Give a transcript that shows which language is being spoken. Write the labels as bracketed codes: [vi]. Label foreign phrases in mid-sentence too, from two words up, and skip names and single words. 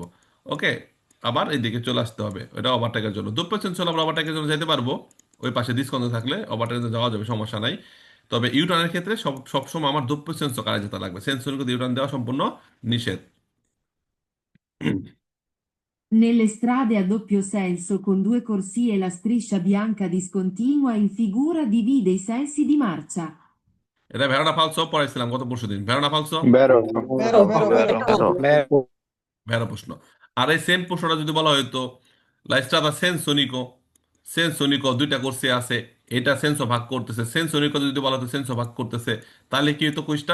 [bn] ওকে, আবার এই দিকে চলে আসতে হবে, এটা ওভারটেকের জন্য। 2% হলে আমরা ওভারটেকের জন্য যেতে পারবো, ওই পাশে ডিসকন্টিনিউ থাকলে ওভারটেকে যাওয়া যাবে, সমস্যা নাই। তবে ইউটার্নের ক্ষেত্রে সবসময় আমার দুপ্প সেন্সর কারে যেতে লাগবে, সেন্সরকে ইউটার্ন দেওয়া সম্পূর্ণ নিষেধ। [it] Nelle strade a doppio senso con due corsie la striscia bianca discontinua in figura divide i sensi di marcia. [bn] এটা [it] vero o falso [bn] পড়াইছিলাম গত পরশুদিন। [it] vero o falso Vero. Vero. [bn] ভেরো প্রশ্ন। আর এই সেম প্রশ্নটা যদি বলা হয়তো [it] la strada senso unico, [bn] সেনসোনিকো দুইটা কোর্সে আছে, এটা সেন্সো ভাগ করতেছে, সেনসোনিকো যদি বলা হতো সেন্সো ভাগ করতেছে, তাহলে কি হতো কুইজটা?